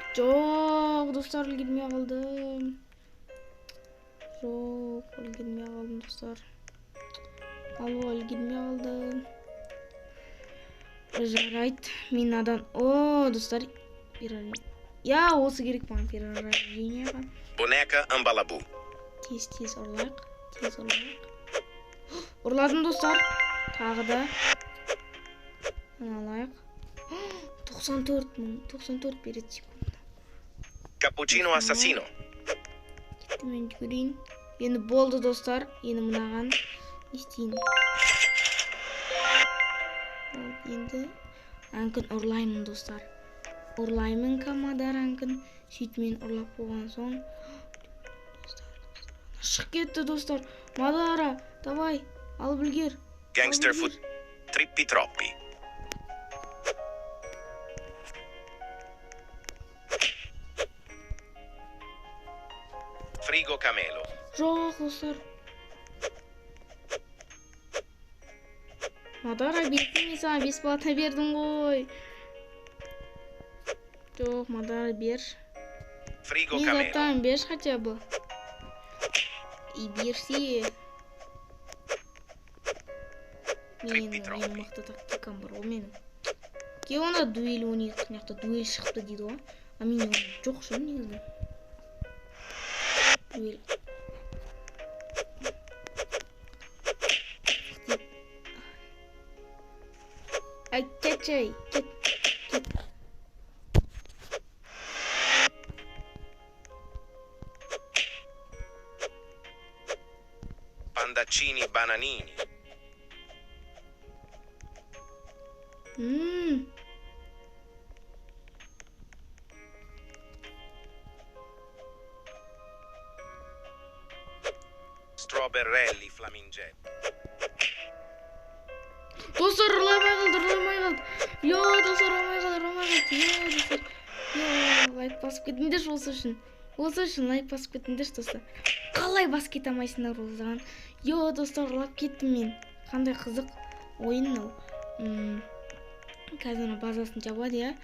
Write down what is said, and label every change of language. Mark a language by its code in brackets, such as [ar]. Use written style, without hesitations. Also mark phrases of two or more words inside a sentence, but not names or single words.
[kk] Жоқ, достар, үлгермей қалдым. Жоқ, үлгермей қалдым, достар. Алло, үлгермей қалдым. Жарайды, мен надан. О, достар, я, осы керек маған перерождениеға. Boneca Ambalabу. Тез ұрлайық. Ұрладым, достар. Тағы да. Алайық. 94 береді секунд. Cappuccino assassino. Кетті, мен жүгірейін. Енді болды, достар. Енді мұнаған естейін. Енді әңкін ұрлаймын, достар. Ұрлаймын Мадара әңкін. Сөйтмен ұрлап қойған соң. Шық кетті, достар. Мадара, давай, алып үлгер. [en] Gangster food. [kk] Trippi troppi. Frigo camelo. Жоқ, достар. Мадара, бердім, саған бесплатно бердім ғой. Жоқ, Мадара, бер. Frigo Мен camelo. заттарын берші [ru] хотя бы. [kk] берсе. Мен мықты тактикам бар ғой менің. Ке онда дуэль ойнайық, мына дуэль шықты дейді ғой. А мен жоқ ше негізі. Дуэль. Ай, кетчай, кет. Pandaccini bananini. Strawberrelli flamingelli. Dostlar ұрламай қалды. Йо, достар ұрламай қалды. Йо, лайк басып кетіңдерші осы үшін лайк басып кетіңдерші достар. Қалай басып кете алмайсыңдар осыған? Йо, достар ұрлап кеттім мен. Қандай қызық ойын мынау. Қазір базасын жабады я.